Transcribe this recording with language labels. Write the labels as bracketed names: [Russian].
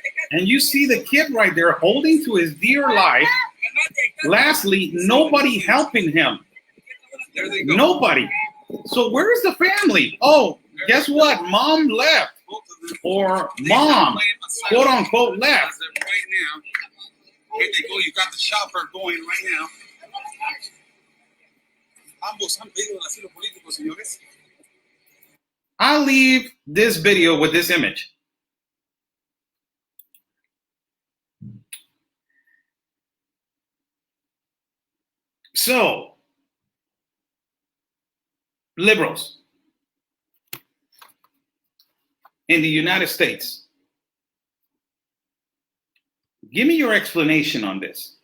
[English] And you see the kid right there holding to his dear life. Lastly, nobody helping him. There they go. Nobody. So where's the family? Oh, guess what? Mom left. Or mom, quote unquote, left. Right now. Here they go. You got the chopper going right now. [Spanish] Ambos han pedido el asilo político, señores. [English] I'll leave this video with this image. So, liberals in the United States, give me your explanation on this.